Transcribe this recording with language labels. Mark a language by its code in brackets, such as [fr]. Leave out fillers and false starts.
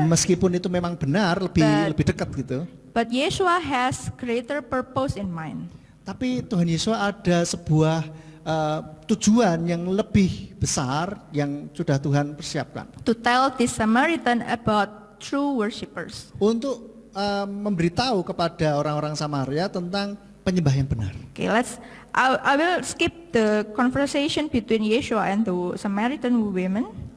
[id] Meskipun itu memang benar, lebih dekat gitu. [en] but Yeshua has greater purpose in mind. [id] Tapi Tuhan Yesus ada sebuah tujuan yang lebih besar yang sudah Tuhan persiapkan [en] To tell the Samaritan about true worshippers. [id] untuk memberitahu kepada orang-orang Samaria tentang penyembah yang benar. [en] Okay, I will skip the conversation between Yeshua and the Samaritan women.